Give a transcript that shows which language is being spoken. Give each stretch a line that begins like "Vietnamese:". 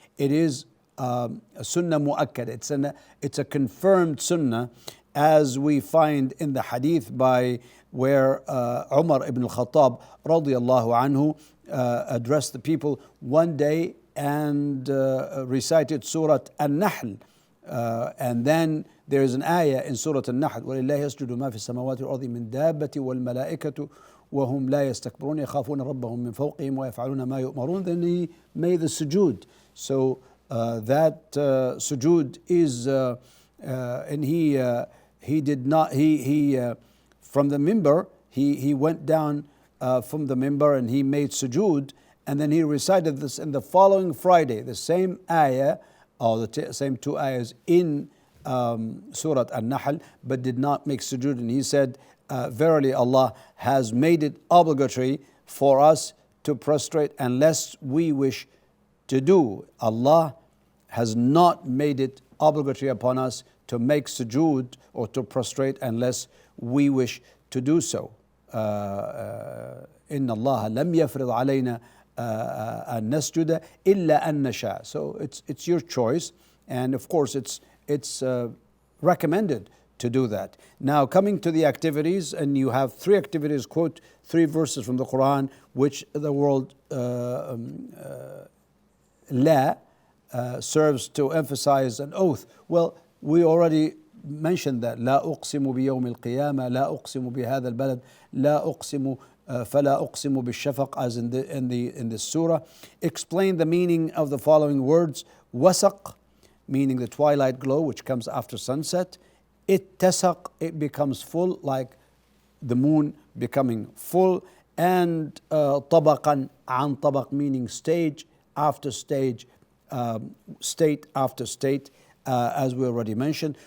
English: It is a sunnah mu'akkad. It's a confirmed sunnah, as we find in the hadith by where Umar ibn al-Khattab radiyallahu anhu addressed the people one day and recited Surah An-Nahl. And then there is an ayah in Surah An-Nahl,
Arabic: وَلِلَّهِ يَسْجُدُ مَا فِي السَّمَاوَاتِ وَالْأَرْضِ مِنْ دَابَّةٍ وَالْمَلَائِكَةُ وَهُمْ لَا يَسْتَكْبِرُونَ يَخَافُونَ رَبَّهُم مِّن فَوْقِهِمْ وَيَفْعَلُونَ مَا يُؤْمَرُونَ.
English: Then he made the sujood. So that sujood is, and he did not, from the minbar, he went down from the minbar and he made sujood, and then he recited this in the following Friday, the same ayah, or the same two ayahs in Surah An-Nahl, but did not make sujood. And he said, verily Allah has made it obligatory for us to prostrate unless we wish to do. Allah has not made it obligatory upon us to make sujood or to prostrate unless we wish to do so.
Arabic: إن الله لم يفرض علينا أن نسجد إلا أن نشاء.
English: So it's your choice, and of course it's recommended to do that. Now coming to the activities, and you have three activities, quote 3 verses from the Quran, which the word la serves to emphasize an oath. Well, we already mentioned that.
Arabic: لا أقسم بيوم القيامة، لا أقسم بهذا البلد، لا أقسم فلا أقسم بالشفق,
English: as in the surah. Explain the meaning of the following words: wasaq, meaning the twilight glow which comes after sunset. Ittasaq, it becomes full, like the moon becoming full. And tabaqan an tabaq, meaning stage after stage, state after state, as we already mentioned.